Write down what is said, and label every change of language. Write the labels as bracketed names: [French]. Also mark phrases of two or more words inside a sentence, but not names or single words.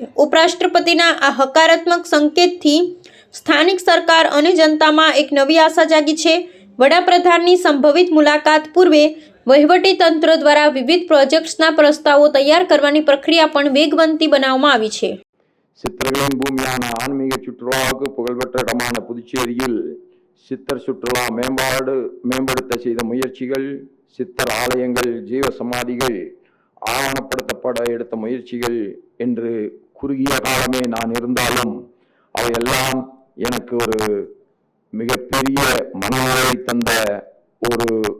[Gujarati] ઉપરાષ્ટ્રપતિના આ હકારાત્મક સંકેતથી સ્થાનિક સરકાર અને જનતામાં એક નવી આશા જાગી છે. વડાપ્રધાનની સંભવિત મુલાકાત પૂર્વે વહીવટી તંત્ર દ્વારા વિવિધ પ્રોજેક્ટ્સના પ્રસ્તાવો તૈયાર કરવાની પ્રક્રિયા પણ વેગવંતી બનાવવામાં આવી છે. [Tamil] சித்தர்களின் பூமியான ஆன்மீக சுற்றுலாவுக்கு புகழ்பெற்ற இடமான புதுச்சேரியில் சித்தர் சுற்றுலா மேம்படுத்த செய்த முயற்சிகள், சித்தர் ஆலயங்கள், ஜீவ சமாதிகள், ஆவணப்படுத்தப்பட எடுத்த முயற்சிகள் என்று குறுகிய காலமே நான் இருந்தாலும் அவையெல்லாம் எனக்கு ஒரு மிகப்பெரிய மனநிலை தந்த ஒரு